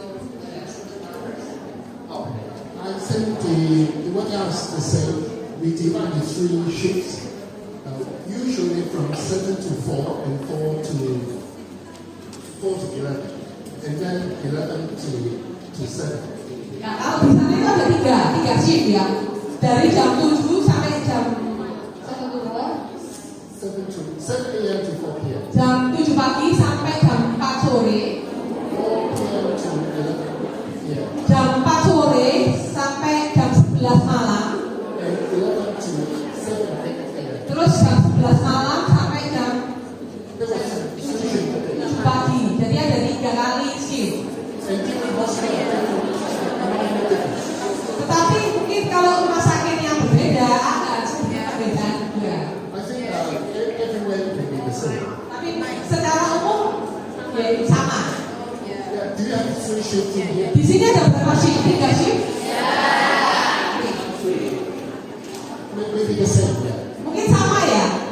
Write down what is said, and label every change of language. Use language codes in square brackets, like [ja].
[en] I think the working hours is the same. We divide the 3 shifts, usually from 7 to 4 and 4 to 11, and then 11 to 7. [id] Ya, kalau di sana itu ada tiga shift ya, dari jam 7 sampai jam [en] 7 a.m. to 4 p.m. [id] jam 7 pagi sampai jam 4 sore. [en] 4 p.m. to 11 p.m. [id] Jam 4 sore sampai jam 11 malam. [en] And 11 to 7 p.m. [id] Terus jam 11 malam sampai jam [en] There was 3 shifts. [id] pagi. Jadi ada 3 kali shift. [en] And different hospitals, [id] Tetapi mungkin kalau rumah sakit yang berbeda ada sedikit perbedaan juga. [en] I think everywhere can be the same. [id] Tapi secara umum ya sama. [en] Yeah, do you have 3 shifts in here? [id] Di sini ada berapa shift? 3 shift? [en] Maybe the same, yeah. [id] Mungkin sama ya.